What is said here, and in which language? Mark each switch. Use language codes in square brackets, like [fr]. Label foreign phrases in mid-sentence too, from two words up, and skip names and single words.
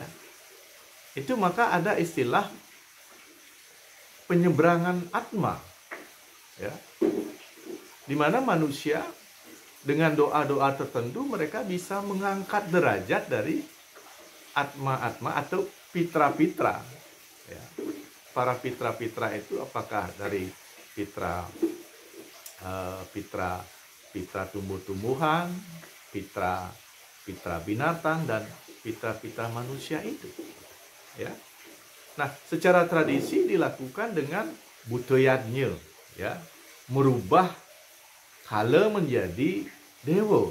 [id] Itu maka ada istilah penyeberangan atma. Ya. Di mana manusia dengan doa-doa tertentu mereka bisa mengangkat derajat dari atma-atma atau pitra-pitra. Ya. Para pitra-pitra itu apakah dari pitra tumbuh-tumbuhan, pitra binatang, dan pitra manusia itu. Ya. Nah, secara tradisi dilakukan dengan budayanya, ya, merubah kala menjadi dewa.